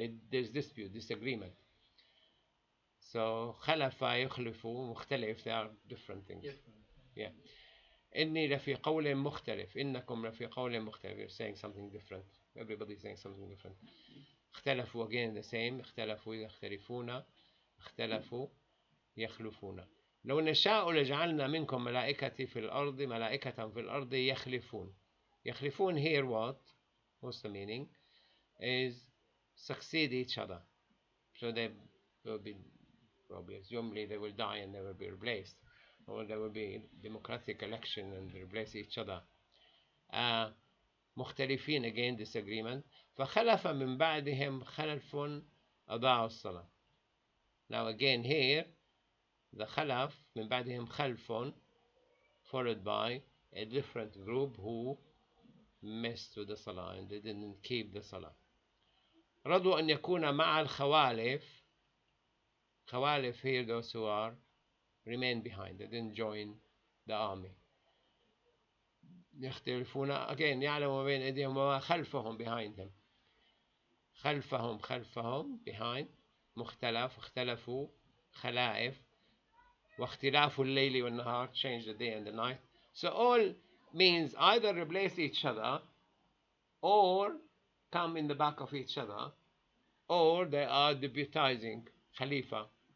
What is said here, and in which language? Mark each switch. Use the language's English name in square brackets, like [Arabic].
[English] There's dispute, disagreement. So Khalafa [Arabic] يخلفوا مختلف, [English] they are different things. [Arabic] Yeah. إني لفي قول مختلف. إنكم لفي قول مختلف. [English] You're saying something different. Everybody's saying something different. [Arabic] اختلفوا [English] again the same. [Arabic] اختلفوا يختلفون. اختلفوا يخلفون. لو نشاء لجعلنا منكم ملائكة في الأرض ملائكة في الأرض يخلفون. يخلفون [English] here what? What's the meaning? Is succeed each other. So they will be probably, assumably they will die and they will be replaced. Or there will be democratic election and replace each other. [Arabic] مختلفين [English] again disagreement. [Arabic] فخلف من بعدهم خلف أضاعوا الصلاة. [English] Now again here the khalaf [Arabic] من بعدهم خلف [English] followed by a different group who messed with the salah and they didn't keep the salah. [Arabic] رضوا أن يكون مع الخوالف. خوالف [English] here those who are remained behind. They didn't join the army. [Arabic] يختلفون [English] again [Arabic] يعلم ما بين أيديهم وما خلفهم [English] behind them. [Arabic] خلفهم [English] behind. [Arabic] مختلف اختلفوا خلائف. واختلاف الليل والنهار [English] change the day and the night. So all means either replace each other or come in the back of each other, or they are deputizing Khalifa.